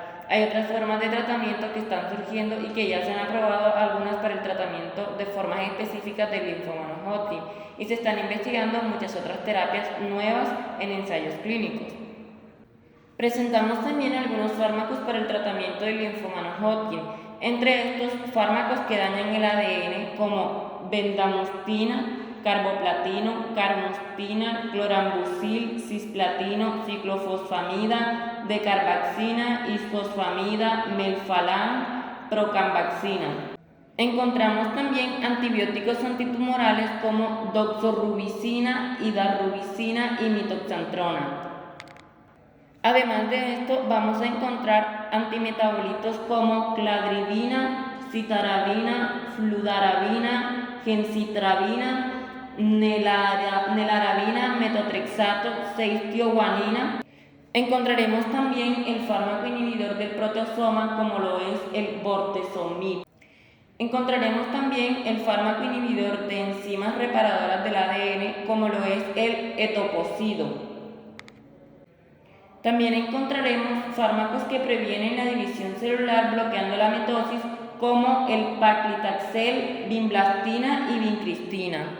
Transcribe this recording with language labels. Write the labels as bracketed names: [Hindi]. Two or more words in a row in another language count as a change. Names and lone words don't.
[Spanish] Hay otras formas de tratamiento que están surgiendo y que ya se han aprobado algunas para el tratamiento de formas específicas del linfoma no Hodgkin y se están investigando muchas otras terapias nuevas en ensayos clínicos. Presentamos también algunos fármacos para el tratamiento del linfoma no Hodgkin. Entre estos, fármacos que dañan el ADN como bendamustina, carboplatino, carmostina, clorambucil, cisplatino, ciclofosfamida, decarbaxina, isfosfamida, melphalan, procambaxina. Encontramos también antibióticos antitumorales como doxorubicina, hidarubicina y mitoxantrona. Además de esto, vamos a encontrar antimetabolitos como cladribina, citarabina, fludarabina, gencitrabina, nelarabina, metotrexato, 6-tioguanina. Encontraremos también el fármaco inhibidor del proteasoma como lo es el bortezomib. Encontraremos también el fármaco inhibidor de enzimas reparadoras del ADN como lo es el etoposide. También encontraremos fármacos que previenen la división celular bloqueando la mitosis como el paclitaxel, vinblastina y vincristina.